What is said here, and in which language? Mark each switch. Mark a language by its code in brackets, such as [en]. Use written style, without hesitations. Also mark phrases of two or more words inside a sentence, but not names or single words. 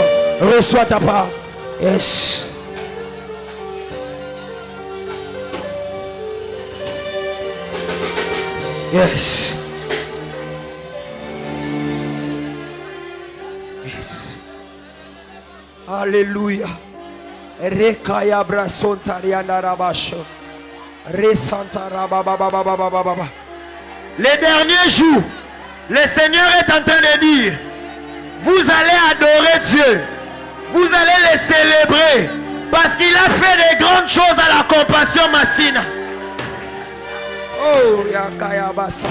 [fr] Reçois ta part. [en] Yes. Yes. [fr] Yes. Alléluia. Rekaya brason tarianda rabasho. Resanta rabababababababa. Les derniers jours, le Seigneur est en train de dire, vous allez adorer Dieu. Vous allez le célébrer. Parce qu'il a fait de grandes choses à la compassion Massina. Oh, Yakaya Bassa.